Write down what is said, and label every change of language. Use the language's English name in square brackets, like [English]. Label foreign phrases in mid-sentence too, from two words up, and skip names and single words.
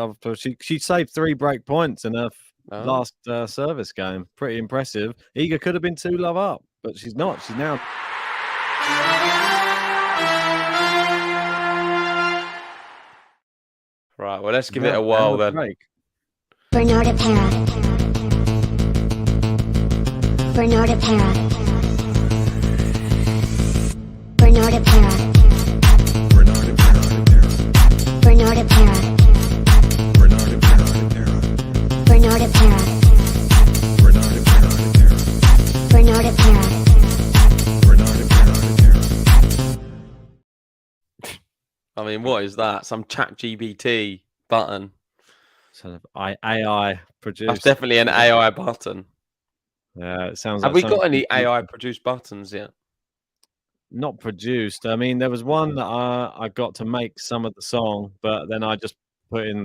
[English] She saved 3 break points in her last service game. Pretty impressive. Iga could have been 2 love up, but she's not. She's now. Right, well, let's give it a whirl then. Bernarda Pera. Bernarda Pera. Bernarda Pera. Bernarda Pera. Bernarda Pera. Bernarda Pera. Bernarda Pera. Bernarda Pera. I mean, what is that? Some ChatGPT button? Sort of AI produced. That's definitely an AI button. Yeah, it sounds. Have we got any AI produced buttons yet? Not produced. I mean, there was one that I got to make some of the song, but then I just put in.